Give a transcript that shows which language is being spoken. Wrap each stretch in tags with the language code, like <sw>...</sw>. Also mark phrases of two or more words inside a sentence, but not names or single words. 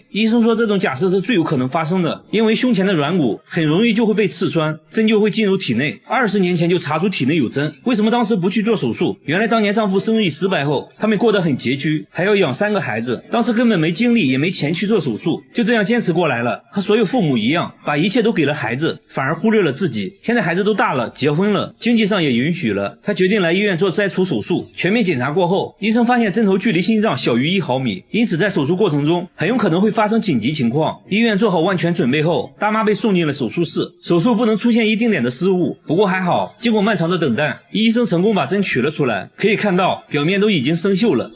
<zh>醫生說這種假設是最有可能發生的，因為胸前的軟骨很容易就會被刺穿，針就會進入體內。20年前就查出體內有針，為什麼當時不去做手術？原來當年丈夫生育失敗後，他們過得很拮據，還要養3個孩子，當時根本沒精力也沒錢去做手術，就這樣堅持過來了。和所有父母一樣，把一切都給了孩子，反而忽略了自己。现在孩子都大了，結婚了，經濟上也允許了，他決定來醫院做摘除手術。全面檢查過後，醫生發現針頭距離心臟小於1毫米，因此在手術過程中很有可能會發生緊急情況。醫院做好萬全準備後，大媽被送進了手術室，手術不能出現一丁點的失誤。不過還好，經過漫長的等待，醫生成功把針取了出來，可以看到表面都已經生鏽了。</zh>